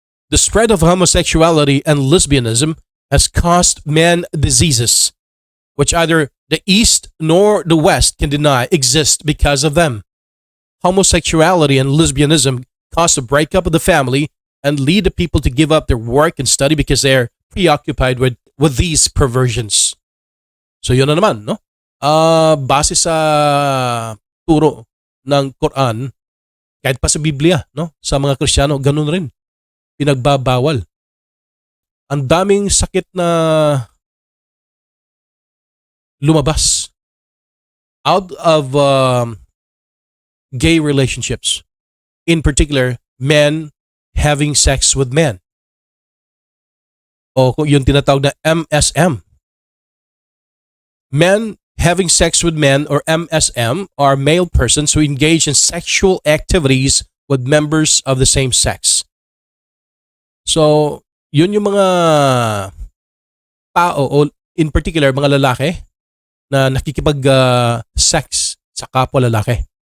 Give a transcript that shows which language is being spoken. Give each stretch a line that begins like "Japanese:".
English: The spread of homosexuality and lesbianism has caused man diseases, which either the East nor the West can deny exist because of them. Homosexuality and lesbianism cause the breakup of the family and lead the people to give up their work and study because they're preoccupied with these perversions.
Filipino: So yun na naman, no? Base sa turo ng Quran, kahit pa sa Biblia, no? Sa mga Kristiyano, ganun rin. Pinagbabawal. Ang daming sakit na lumabas
English: out of gay relationships. In particular, men having sex with men.
Filipino: O yung tinatawag na
English: MSM. Men having sex with men or MSM are male persons who engage in sexual activities with members of the same sex.
Filipino: So, yun yung mga tao o in particular mga lalaki na nakikipag-sex sa kapwa lalaki.